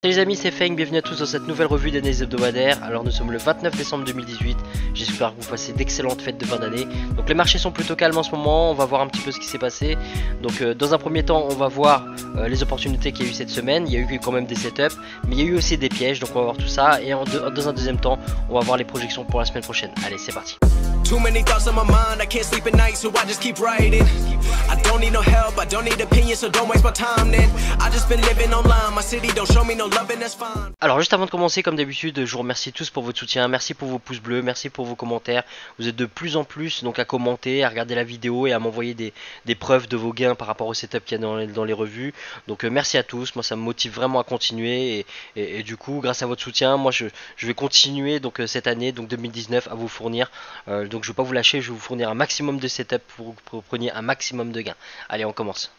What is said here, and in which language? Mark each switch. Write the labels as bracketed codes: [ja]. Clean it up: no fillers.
[fr] Salut les amis, c'est Feng, bienvenue à tous dans cette nouvelle revue d'analyse hebdomadaire. Alors nous sommes le 29 décembre 2018, j'espère que vous passez d'excellentes fêtes de fin d'année. Donc les marchés sont plutôt calmes en ce moment, on va voir un petit peu ce qui s'est passé. Donc dans un premier temps, on va voir les opportunités qu'il y a eu cette semaine. Il y a eu quand même des setups, mais il y a eu aussi des pièges, donc on va voir tout ça. Et dans un deuxième temps, on va voir les projections pour la semaine prochaine. Allez, c'est parti. [en] Too many thoughts on my mind, I can't sleep at night, so I just keep writing. I don't need no help, I don't need opinions, so don't waste my time then. I just been living online, my city don't show me no love and that's fine. [fr] Alors juste avant de commencer, comme d'habitude, je vous remercie tous pour votre soutien, merci pour vos pouces bleus, merci pour vos commentaires. Vous êtes de plus en plus donc à commenter, à regarder la vidéo et à m'envoyer des preuves de vos gains par rapport au setup qu'il y a dans les revues. Donc merci à tous, moi ça me motive vraiment à continuer et du coup grâce à votre soutien, moi je vais continuer donc cette année, donc 2019, à vous fournir donc je ne vais pas vous lâcher, je vais vous fournir un maximum de setup pour que vous preniez un maximum de gains. Allez, on commence.